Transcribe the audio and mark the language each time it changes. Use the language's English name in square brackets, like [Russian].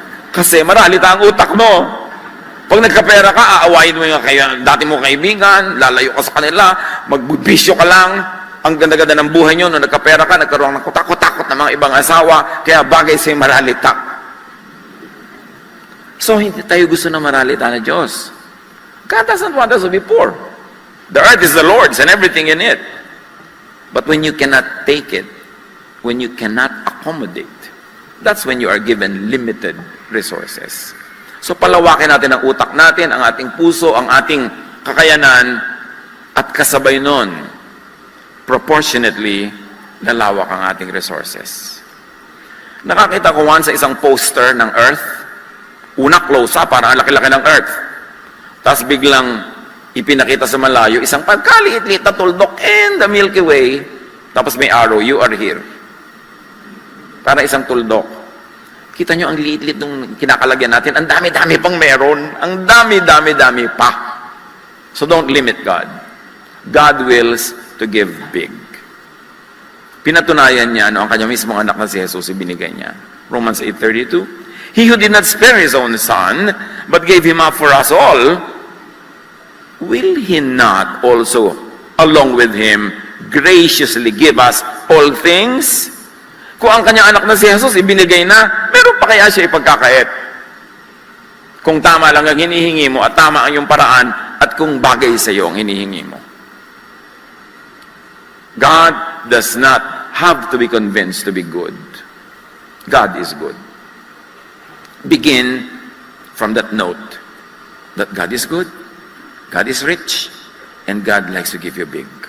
[Filipino] Kasi maralita ang utak mo. Pag nagkapera ka, aawayin mo yung dati mo kaibigan, lalayo ka sa kanila, magbubisyo ka lang, ang ganda-ganda ng buhay nyo, nung nagkapera ka, nagkaroon ng kutakot-takot ng mga ibang asawa, kaya bagay sa iyong maralita. So, hindi tayo gusto na maralita na Diyos. [English] God doesn't want us to be poor. The earth is the Lord's and everything in it. But when you cannot take it, when you cannot accommodate, that's when you are given limited resources. [Filipino] So palawakin natin ang utak natin, ang ating puso, ang ating kakayanan, at kasabay nun, proportionately, lalawak ang ating resources. Nakakita ko once sa isang poster ng Earth, una close up, parang laki-laki ng Earth. Tapos biglang ipinakita sa malayo, isang pagkaliit-liit na tuldok [English] in the Milky Way, [Filipino] tapos may arrow, [English] you are here. [Filipino] Para isang tuldok. Kita nyo ang liit-liit nung kinakalagyan natin. Ang dami-dami pang meron. Ang dami-dami-dami pa. [English] So don't limit God. God wills to give big. [Filipino] Pinatunayan niya, ang kanyang mismong anak na si Jesus, ibinigay niya. Romans 8:32. [English] He who did not spare his own son, but gave him up for us all, will he not also, along with him, graciously give us all things? [Filipino] Kung ang kanyang anak na si Jesus ibinigay na, meron pa kaya siya ipagkakait? Kung tama lang ang hinihingi mo at tama ang iyong paraan at kung bagay sa iyo ang hinihingi mo. [English] God does not have to be convinced to be good. God is good. Begin from that note that God is good, God is rich, and God likes to give you big.